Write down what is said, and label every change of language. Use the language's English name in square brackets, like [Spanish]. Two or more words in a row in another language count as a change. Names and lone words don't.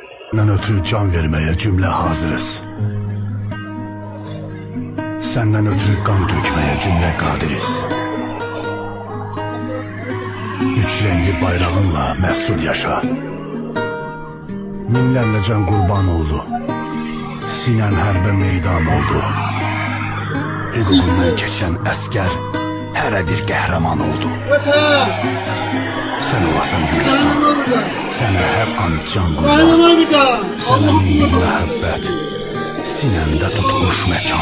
[Turkish] Senden ötürü can vermeye cümle hazırız. Senden ötürü kan dökmeye cümle kadiriz. Üç renkli bayrağınla mesut yaşa. Minlerle can kurban oldu. [Azerbaijani] Sinen hərbe meydan oldu. Hüququndan keçən əskər hərə bir qəhrəman oldu. Sen olasan Gülüstan, sənə hər an can qurban, sənə min bir məhəbbət, sinəndə tutmuş məkan.